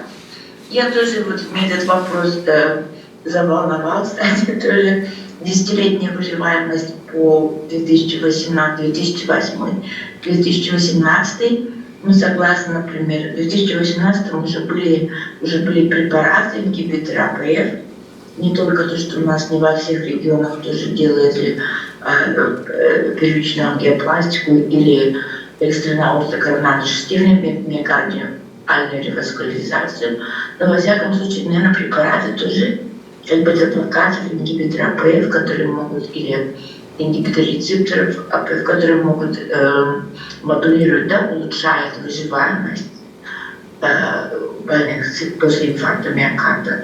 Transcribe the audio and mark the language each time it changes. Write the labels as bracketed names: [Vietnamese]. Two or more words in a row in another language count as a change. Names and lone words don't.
[Russian] Я тоже мне этот вопрос заволновал, кстати, тоже 10-летняя выживаемость по 2008-2018. Мы согласны, например, в 2018 уже были препараты, ингибиторы АПФ. Не только то, что у нас не во всех регионах тоже делали первичную ангиопластику или экстренную ортокоронарно-шестивную миокардиальную реваскуляризацию, но во всяком случае, наверное, препараты тоже как бы это показывают ингибиторы АПФ, которые могут, или ингибиторы рецепторов АПФ, которые могут модулировать, да, улучшают выживаемость больных после инфаркта миокарда.